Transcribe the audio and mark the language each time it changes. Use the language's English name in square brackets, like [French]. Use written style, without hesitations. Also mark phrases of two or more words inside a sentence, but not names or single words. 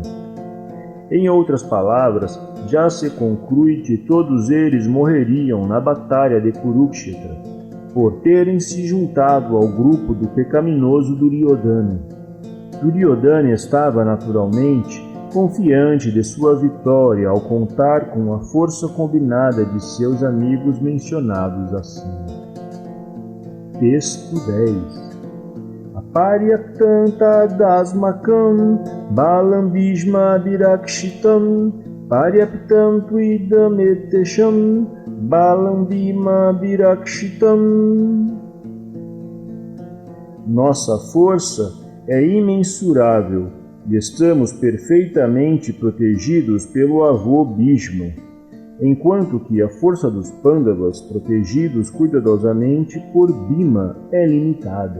[Portuguese] Em outras palavras, já se conclui que todos eles morreriam na batalha de Kurukshetra, por terem se juntado ao grupo do pecaminoso Duryodhana. Duryodhana estava naturalmente confiante de sua vitória ao contar com a força combinada de seus amigos mencionados acima. Texto 10. [Sanskrit] अपर्याप्तं तदस्माकं बलं भीष्माभिरक्षितम् पर्याप्तं त्विदमेतेषां बलं भीमाभिरक्षितम्. [Portuguese] Nossa força é imensurável e estamos perfeitamente protegidos pelo avô Bhishma, enquanto que a força dos Pandavas, protegidos cuidadosamente por Bhima, é limitada.